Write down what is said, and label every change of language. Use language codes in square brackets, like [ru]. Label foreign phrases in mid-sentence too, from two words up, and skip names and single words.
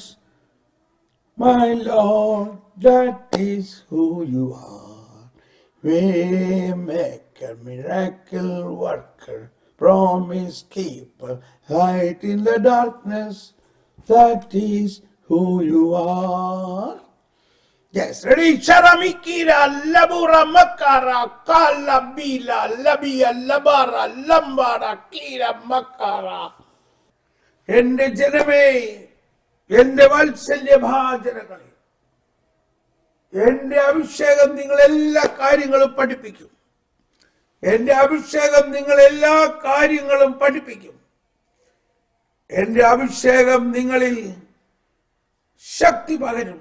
[en] My Lord, that is who you are. Waymaker, miracle worker, promise keeper, light in the darkness. That is who you are. Yes, ready? Charamikira, labura makara, kala bila, labia, labara, lambara, kira makara. [ml] എന്റെ ജനമേ, എന്റെ വാത്സല്യഭാജനങ്ങളെ, എന്റെ അഭിഷേകം നിങ്ങൾ എല്ലാ കാര്യങ്ങളും പഠിപ്പിക്കും. എന്റെ അഭിഷേകം നിങ്ങൾ എല്ലാ കാര്യങ്ങളും പഠിപ്പിക്കും. എന്റെ അഭിഷേകം നിങ്ങളിൽ ശക്തി പകരും.